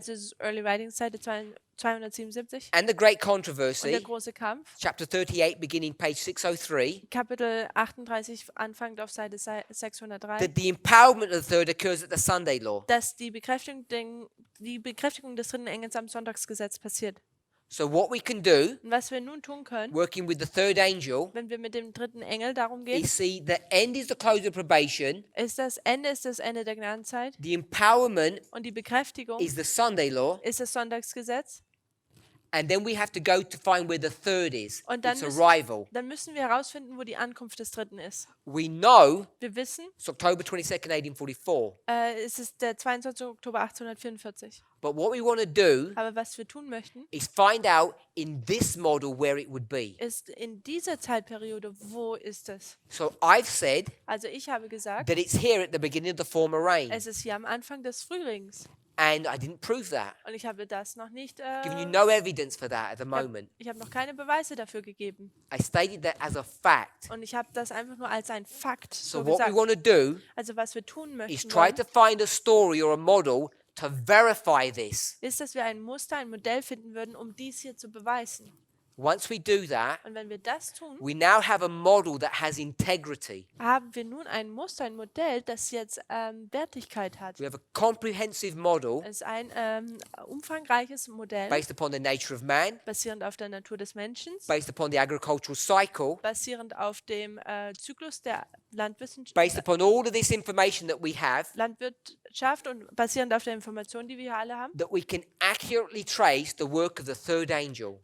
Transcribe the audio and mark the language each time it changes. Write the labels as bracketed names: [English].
[German] also es ist Early Writings Seite 277 [English] and the great [German] und der [English] controversy, [German] große Kampf, [English] chapter 38, beginning page 603, [German] Kapitel 38 anfangend auf Seite 603, [English] that the empowerment of the third occurs at the Sunday law. [German] dass die Bekräftigung des dritten Engels am Sonntagsgesetz passiert. [English] So what we can do, [German] Und was wir nun tun können, [English] working with the third angel, [German] wenn wir mit dem dritten Engel darum gehen, [English] is see the end is the close of probation, [German] ist das Ende der Gnadenzeit [English] the empowerment [German] und die Bekräftigung [English] is the Sunday law, [German] ist das Sonntagsgesetz. [English] and then we have to go to find where the third is, [German] Und dann [English] its [German] müssen, [English] arrival. [German] dann müssen wir herausfinden, wo die Ankunft des dritten ist. [English] We know [German] Wir wissen, [English] it's October 22nd, 1844, [German] es ist der 22. Oktober 1844. [English] but what we want to do [German] Aber was wir tun möchten, [English] is find out in this model where it would be. [German] ist in dieser Zeitperiode, wo ist es? [English] So I've said [German] Also ich habe gesagt, [English] that it's here at the beginning of the former rain, [German] es ist hier am Anfang des Frühlings. [English] and I didn't prove that. [German] Und ich habe das noch nicht, [English] Giving you no evidence for that at the moment. [German] ich habe noch keine Beweise dafür gegeben. [English] I stated that as a fact. [German] Und ich habe das einfach nur als ein Fakt [English] So [German] so [English] what we [German] gesagt. [English] want to do [German] Also was wir tun [English] is [German] möchten, [English] try to find a story or a model to verify this. [German] ist, dass wir ein Muster, ein Modell finden würden, um dies hier zu beweisen. [English] Once we do that, [German] Und wenn wir das tun, [English] we now have a model that has integrity. [German] haben wir nun ein Muster, ein Modell, das jetzt Wertigkeit hat. [English] We have a comprehensive model [German] Es ist ein umfangreiches Modell, [English] based upon the nature of man, [German] basierend auf der Natur des Menschen, [English] based upon the agricultural cycle, [German] basierend auf dem Zyklus der [English] based upon all of this information that we have, [German] Landwirtschaft und basierend auf der Information, die wir hier alle haben, [English] that we can accurately trace the work of the third angel.